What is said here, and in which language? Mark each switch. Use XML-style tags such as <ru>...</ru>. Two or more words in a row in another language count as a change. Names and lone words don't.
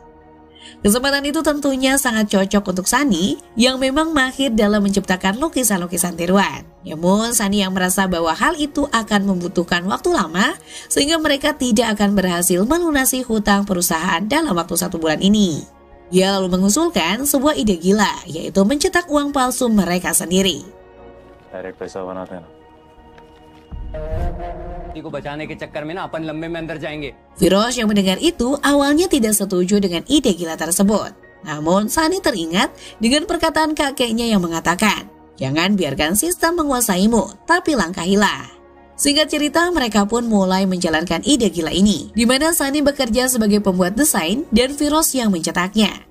<id>Kesempatan itu tentunya sangat cocok untuk Sunny yang memang mahir dalam menciptakan lukisan-lukisan tiruan. Namun Sunny yang merasa bahwa hal itu akan membutuhkan waktu lama sehingga mereka tidak akan berhasil melunasi hutang perusahaan dalam waktu 1 bulan ini. Dia lalu mengusulkan sebuah ide gila, yaitu mencetak uang palsu mereka sendiri.</id> <hi>डायरेक्ट पैसा बनाते हैं ना। को बचाने के चक्कर में ना अपन लंबे में अंदर जाएंगे।</hi> <id>Firoz yang mendengar itu awalnya tidak setuju dengan ide gila tersebut. Namun Sunny teringat dengan perkataan kakeknya yang mengatakan, jangan biarkan sistem menguasaimu, tapi langkahilah. Singkat cerita, mereka pun mulai menjalankan ide gila ini, di mana Sunny bekerja sebagai pembuat desain dan Firoz yang mencetaknya.</id>